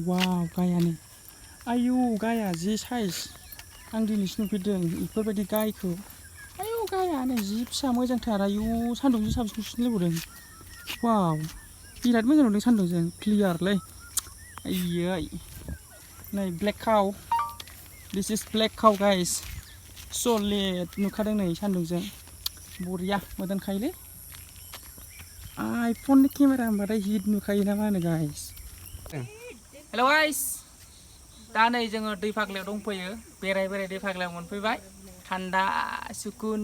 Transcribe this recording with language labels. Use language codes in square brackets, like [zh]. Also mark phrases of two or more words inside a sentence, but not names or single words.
[brx] वाव गायानो, आयौ गाया जि साइज। आं दिनैसो नुफेरदों बेफोरबायदि गायखौ। आयौ गायानो जि फिसा मोजांथार। आयौ सान्दुंजों साबसिन नुसिन लायबावदों। वाव बिराद मोजां नुदों सान्दुंजों क्लियारलै। आयै नै [en] black cow, this is black cow guys. [brx] सलिड नुखादों नै सान्दुंजों, बरिया मोदोमखायोलै। आइफननि केमेरा होनबाथाय हिट नुखायो ना मा होनो गाइस। [en] hello guys, [brx] दा नै जोङो दै फाग्लायाव दंफैयो। बेराय बेराय दै फाग्लायाव मोनफैबाय, थान्दा सुकुन।